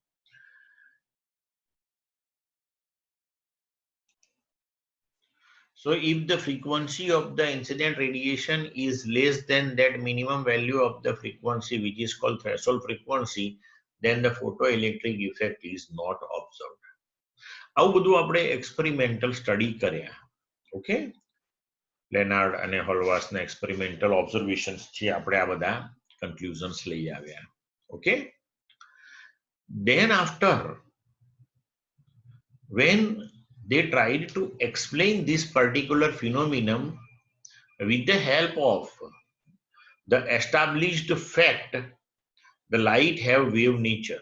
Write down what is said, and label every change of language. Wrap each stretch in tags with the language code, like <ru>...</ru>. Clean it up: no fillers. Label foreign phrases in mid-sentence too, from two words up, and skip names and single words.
<en>So if the frequency of the incident radiation is less than that minimum value of the frequency, which is called threshold frequency, then the photoelectric effect is not observed.</en> <gu>આવું બધું આપણે</gu> <en>experimental study</en> <gu>કર્યા. Okay. લેનાર્ડ અને હોલવાર્સના</gu> <en>experimental observations</en> <gu>છે, આપણે આ બધા conclusions લઈ આવ્યા.</gu> <en>Okay. Then after, when they tried to explain this particular phenomenon with the help of the established fact, the light have wave nature.</en>